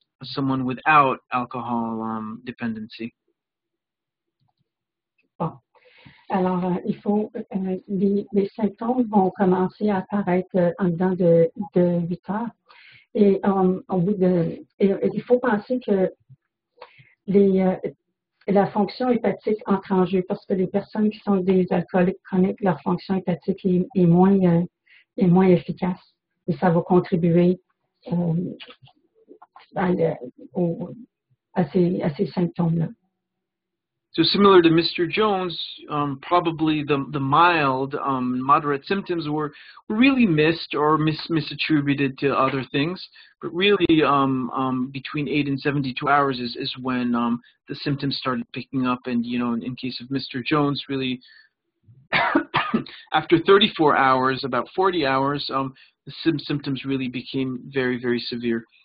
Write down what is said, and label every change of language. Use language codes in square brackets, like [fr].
[en] someone without alcohol dependency? [fr] Bon. Alors, les symptômes vont commencer à apparaître en dedans de 8 heures. Et il faut penser que la fonction hépatique entre en jeu parce que les personnes qui sont des alcooliques chroniques, leur fonction hépatique est moins efficace. Et ça va contribuer à ces symptômes-là. [en] So similar to Mr. Jones, probably the mild, moderate symptoms were really missed or misattributed to other things. But really, between 8 and 72 hours is when the symptoms started picking up. And, you know, in case of Mr. Jones, really, after 34 hours, about 40 hours, the symptoms really became very, very severe.